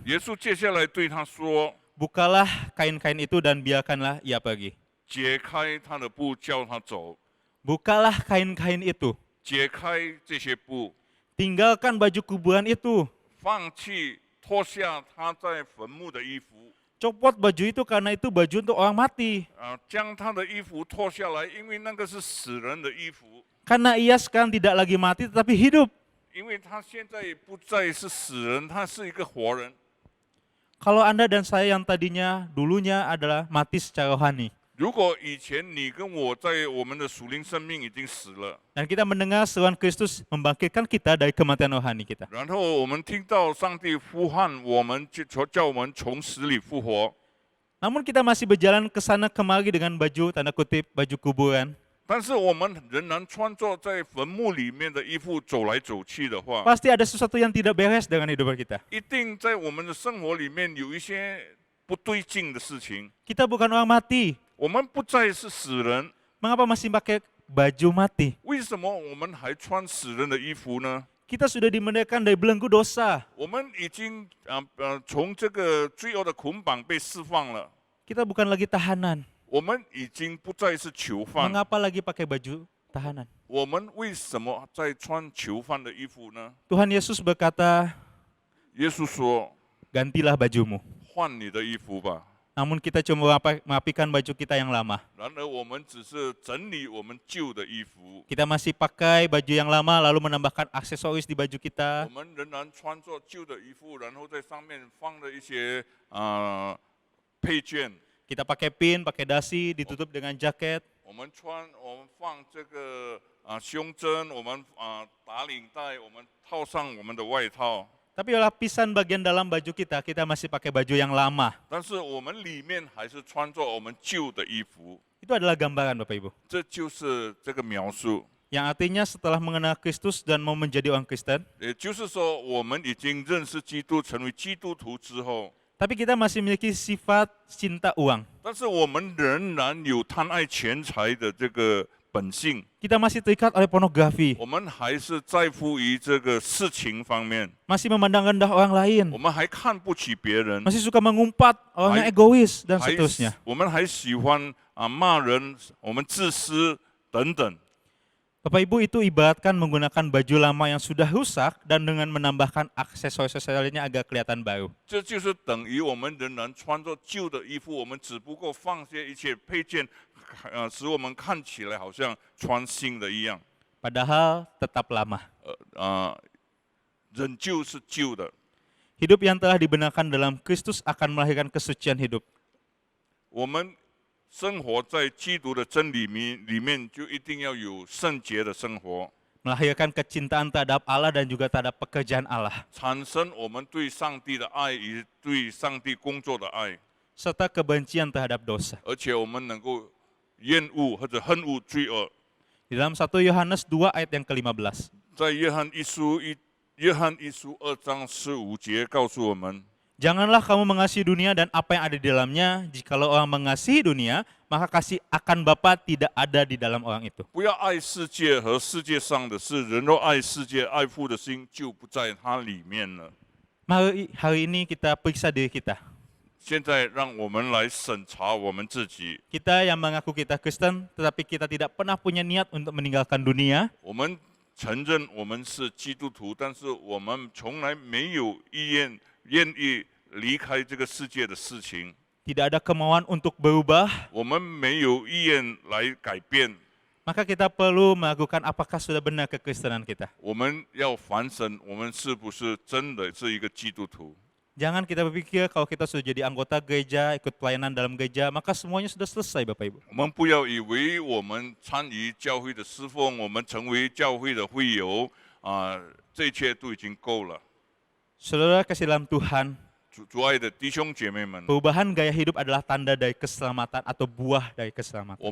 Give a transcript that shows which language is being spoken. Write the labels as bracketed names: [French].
[Chinese] 耶稣接下来对他说， [Indonesian] Bukalah kain-kain itu dan biarkanlah ia pergi. [Chinese] 解开他的布，叫他走。 [Indonesian] Bukalah kain-kain itu [Chinese] 解开这些布， [Indonesian] tinggalkan baju kuburan itu. [Chinese] 放弃脱下他在坟墓的衣服， [Indonesian] Copot baju itu karena itu baju untuk orang mati. [Chinese] 将他的衣服脱下来，因为那个是死人的衣服， [Indonesian] Karena ia sekarang tidak lagi mati tetapi hidup. [Chinese] 因为他现在不再是死人，他是一个活人。 [Indonesian] Kalau Anda dan saya yang tadinya dulunya adalah mati secara rohani. [Chinese] 如果以前你跟我在我们的属灵生命已经死了， [Indonesian] Dan kita mendengar seruan Kristus membangkitkan kita dari kematian rohani kita. [Chinese] 然后我们听到上帝呼唤我们，叫我们从死里复活， [Indonesian] Namun kita masih berjalan ke sana kemari dengan baju tanda kutip baju kuburan. [Chinese] 但是我们仍然穿着在坟墓里面的衣服走来走去的话， [Indonesian] Pasti ada sesuatu yang tidak beres dengan hidup kita. [Chinese] 一定在我们的生活里面有一些不对劲的事情。 [Indonesian] Kita bukan orang mati. [Chinese] 我们不再是死人， [Indonesian] Mengapa masih pakai baju mati? [Chinese] 为什么我们还穿死人的衣服呢？ [Indonesian] Kita sudah dimerdekakan dari belenggu dosa. [Chinese] 我们已经从这个罪恶的捆绑被释放了， [Indonesian] Kita bukan lagi tahanan. [Chinese] 我们已经不再是囚犯。 [Indonesian] Mengapa lagi pakai baju tahanan? [Chinese] 我们为什么在穿囚犯的衣服呢？ [Indonesian] Tuhan Yesus berkata, [Chinese] 耶稣说 [Indonesian] gantilah bajumu. [Chinese] 换你的衣服吧。 [Indonesian] Namun kita cuma merapikan baju kita yang lama. [Chinese] 然而我们只是整理我们旧的衣服， [Indonesian] Kita masih pakai baju yang lama lalu menambahkan aksesoris di baju [Chinese] 我 [Indonesian] kita. [Chinese] 们仍然穿着旧的衣服，然后在上面放了一些配件。 [Indonesian] Kita pakai pin, pakai dasi, ditutup dengan jaket. [Chinese] 我们放这个胸针，我们打领带，我们套上我们的外套。 [Indonesian] Tapi lapisan bagian dalam baju kita, kita masih pakai baju yang lama. [Chinese] 但是我们里面还是穿着我们旧的衣服， [Indonesian] Itu adalah gambaran Bapak Ibu. [Chinese] 这就是这个描述。 [Indonesian] Yang artinya setelah mengenal Kristus dan mau menjadi orang Kristen, [Chinese] 也就是说，我们已经认识基督，成为基督徒之后， [Indonesian] tapi kita masih memiliki sifat cinta uang. [Chinese] 但是我们仍然有贪爱钱财的这个本性， [Indonesian] Kita masih terikat oleh pornografi, [Chinese] 我们还是在乎于这个事情方面， [Indonesian] masih memandang rendah orang lain, [Chinese] 我们还看不起别人， [Indonesian] masih suka mengumpat, orang yang egois, dan seterusnya. [Chinese] 我们还喜欢骂人，我们自私等等。 [Indonesian] Bapak Ibu, itu ibaratkan menggunakan baju lama yang sudah rusak dan dengan menambahkan aksesoris-aksesoris lainnya agar kelihatan baru. [Chinese] 这就是等于我们仍然穿着旧的衣服，我们只不过放下一些配件，使我们看起来好像穿新的一样。 [Indonesian] Padahal tetap lama. [Chinese] 仍旧是旧的。 [Indonesian] Hidup yang telah dibenarkan dalam Kristus akan melahirkan kesucian hidup. [Chinese] 我们生活在基督的真理里面，就一定要有圣洁的生活， [Indonesian] Melahirkan kecintaan terhadap Allah dan juga terhadap pekerjaan Allah. [Chinese] 产生我们对上帝的爱与对上帝工作的爱， [Indonesian] Serta kebencian terhadap dosa. [Chinese] 而且我们能够厌恶或者恨恶罪恶。 [Indonesian] Di dalam 1 Yohanes 2 ayat yang ke-15. [Chinese] 在约翰一书2章15节告诉我们， [Indonesian] Janganlah kamu mengasihi dunia dan apa yang ada di dalamnya. Jikalau orang mengasihi dunia, maka kasih akan Bapa tidak ada di dalam orang itu. [Chinese] 不要爱世界和世界上的事，人若爱世界，爱父的心就不在它里面了。 [Indonesian] Mari hari ini kita periksa diri kita. [Chinese] 现在让我们来审查我们自己， [Indonesian] Kita yang mengaku kita Kristen, tetapi kita tidak pernah punya niat untuk meninggalkan dunia. [Chinese] 我们承认我们是基督徒，但是我们从来没有愿意离开这个世界的事情， [Indonesian] Tidak ada kemauan untuk berubah. [Chinese] 我们没有意愿来改变， [Indonesian] Maka kita perlu meragukan apakah sudah benar kekristenan kita. [Chinese] 我们要反省我们是不是真的是一个基督徒。 [Indonesian] Jangan kita berpikir kalau kita sudah jadi anggota gereja, ikut pelayanan dalam gereja, maka semuanya sudah selesai Bapak Ibu. [Chinese] 我们不要以为我们参与教会的侍奉，我们成为教会的会友这一切都已经够了。 [Indonesian] Saudara kasih dalam Tuhan, [Chinese] 主爱的弟兄姐妹们， [Indonesian] perubahan gaya hidup adalah tanda dari keselamatan atau buah dari keselamatan.